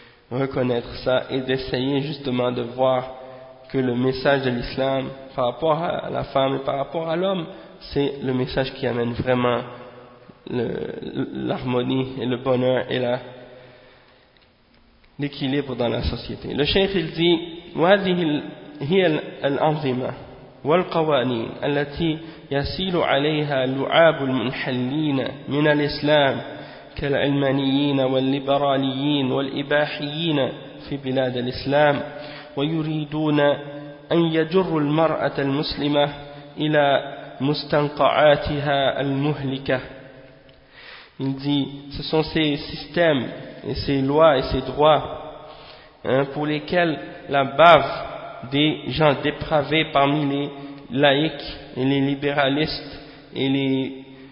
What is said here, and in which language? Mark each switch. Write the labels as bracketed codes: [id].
[fr] reconnaître ça et d'essayer justement de voir que le message de l'islam par rapport à la femme et par rapport à l'homme, c'est le message qui amène vraiment l'harmonie et le bonheur et l'équilibre dans la société. Le cheikh il dit [ar] وهذه هي الأنظمة والقوانين التي يسيل عليها لعاب المنحلين من الإسلام كالعلمانيين والليبراليين والإباحيين في بلاد الإسلام ويريدون أن يجروا المرأة المسلمة إلى مستنقعاتها المهلكة. [fr] Il dit, ce sont ces systèmes et ces lois et ces droits pour lesquels la bave des gens dépravés parmi les laïcs et les libéralistes et les